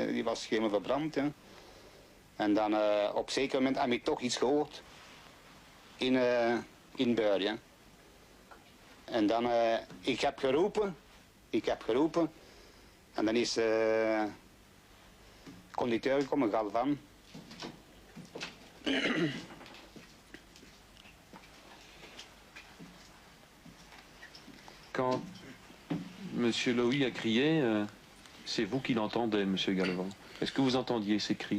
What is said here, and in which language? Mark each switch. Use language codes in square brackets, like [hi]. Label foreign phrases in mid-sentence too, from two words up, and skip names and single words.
[nl] Die was helemaal verbrand, ja. En dan op een zeker moment heb ik toch iets gehoord in Beur, ja. En dan, ik heb geroepen, en dan is conducteur gekomen, Galvan. [fr] Quand M. Lowy a crié, c'est vous qui l'entendez, M. Galvan. Est-ce que vous entendiez ces cris?